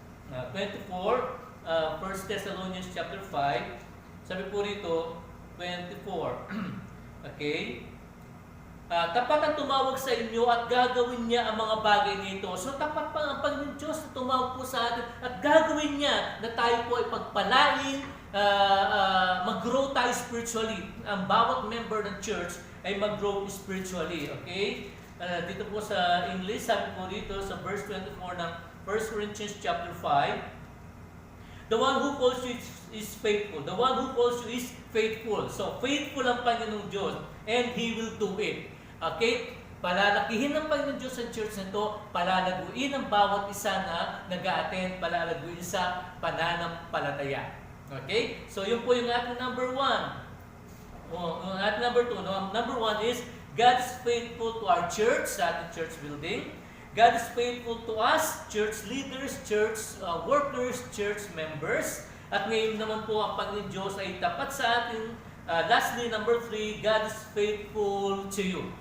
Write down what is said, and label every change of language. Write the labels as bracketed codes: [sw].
[tl] 24, 1 Thessalonians chapter 5, sabi po rito, 24. Okay? Tapat ang tumawag sa inyo at gagawin niya ang mga bagay nito. So tapat pa ang Panginoon Diyos na tumawag po sa atin at gagawin niya na tayo po ay pagpalain, mag-grow tayo spiritually. Ang bawat member ng church ay mag-grow spiritually. Okay? Dito po sa English, sabi po dito sa verse 24 ng 1 Corinthians chapter 5, [en] the one who calls you is faithful. The one who calls you is faithful. [tl] So, faithful ang Panginoong Diyos [en] and He will do it. [tl] Okay? Palalakihin ng Panginoong Diyos sa church na ito, palalaguin ang bawat isa na nag-a-attend, palalaguin sa pananampalataya. Okay? So, yun po yung ating number 1. Yung ating number 2. [en] Number 1 is, God is faithful to our church, [tl] sa ating church building. [en] God is faithful to us, church leaders, church workers, church members. [tl] At ngayon naman po ang Panginoon Diyos ay tapat sa atin. [en] Lastly, number 3, God is faithful to you.